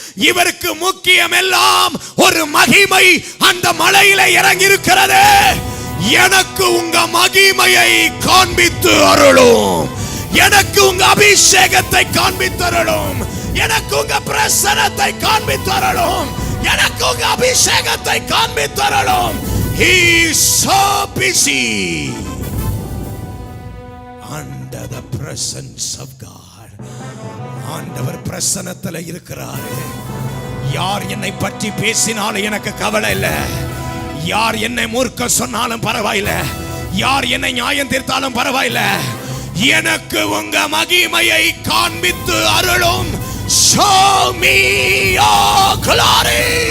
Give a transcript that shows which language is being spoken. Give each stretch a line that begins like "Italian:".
Tamil: இவருக்கு முக்கியம் எல்லாம் ஒரு மகிமை அந்த மலையில இறங்கி இருக்கிறது. எனக்கு உங்க மகிமையை காண்பித்து அருளும், எனக்கு உங்க அபிஷேகத்தை காண்பித்து அருளும், எனக்கு உங்க பிரசன்னத்தை காண்பித்து அருளும், எனக்கு உங்க அபிஷேகத்தை காண்பித்து அருளும்.
English: He is so busy under the presence of God.
Tamil: ஆண்டவர் பிரசன்னத்துல இருக்கிறாரு. யார் என்னை பற்றி பேசினாலும் எனக்கு கவலை இல்லை. யார் என்னை மூர்க்க சொன்னாலும் பரவாயில்ல, யார் என்னை நியாயம் தீர்த்தாலும் பரவாயில்ல. எனக்கு உங்க மகிமையை காண்பித்து அருளும்.
English: Show me your glory.